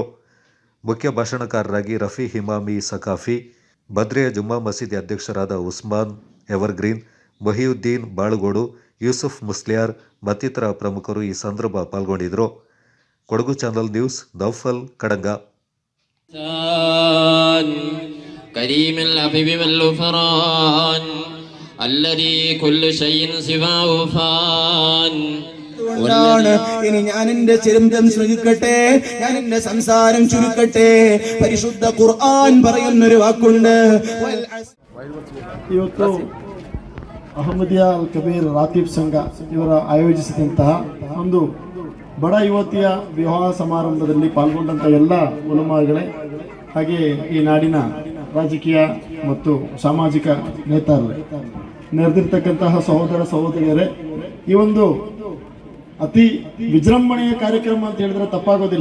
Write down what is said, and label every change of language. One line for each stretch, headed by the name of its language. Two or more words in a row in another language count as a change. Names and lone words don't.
Kannada: ಮುಖ್ಯ ಭಾಷಣಕಾರರಾಗಿ ರಫಿ ಹಿಮಾಮಿ ಸಕಾಫಿ, ಬದ್ರಿಯಾ ಜುಮ್ಮಾ ಮಸೀದಿ ಅಧ್ಯಕ್ಷರಾದ ಉಸ್ಮಾನ್ ಎವರ್ಗ್ರೀನ್, ಮೊಹಿಯುದ್ದೀನ್ ಬಾಳುಗೋಡು, ಯೂಸುಫ್ ಮುಸ್ಲಿಯಾರ್ ಮತ್ತಿತರ ಪ್ರಮುಖರು ಈ ಸಂದರ್ಭ ಪಾಲ್ಗೊಂಡಿದ್ದರು. ಕೊಡಗು ಚಾನಲ್ ನ್ಯೂಸ್, ನೌಫಲ್, ಕಡಂಗ.
Arabic: كريم العفو والغفران الذي كل شيء سواه فان.
Malayalam: ഇനി ഞാൻ എന്റെ ചിരന്തം ചുരുക്കട്ടെ, ഞാൻ എന്റെ സംസാരം ചുരുക്കട്ടെ. പരിശുദ്ധ ഖുർആൻ പറയുന്നൊരു വാക്കുണ്ട്.
Kannada: ಇವತ್ತು ಅಹಮದಿಯಾ ಅಲ್ ಕಬೀರ್ ರಾತೀಬ್ ಸಂಘ ಇವರ ಆಯೋಜಿಸಿದಂತಹ ಒಂದು ಬಡ ಯುವತಿಯ ವಿವಾಹ ಸಮಾರಂಭದಲ್ಲಿ ಪಾಲ್ಗೊಂಡಂಥ ಎಲ್ಲ ಉಲಮಾಗಳೇ, ಹಾಗೆ ಈ ನಾಡಿನ ರಾಜಕೀಯ ಮತ್ತು ಸಾಮಾಜಿಕ ನೇತಾರರೇ, ನೆರೆದಿರ್ತಕ್ಕಂತಹ ಸಹೋದರ ಸಹೋದರಿಯರೇ, ಈ ಒಂದು ಅತಿ ವಿಜೃಂಭಣೆಯ ಕಾರ್ಯಕ್ರಮ ಅಂತ ಹೇಳಿದ್ರೆ ತಪ್ಪಾಗೋದಿಲ್ಲ.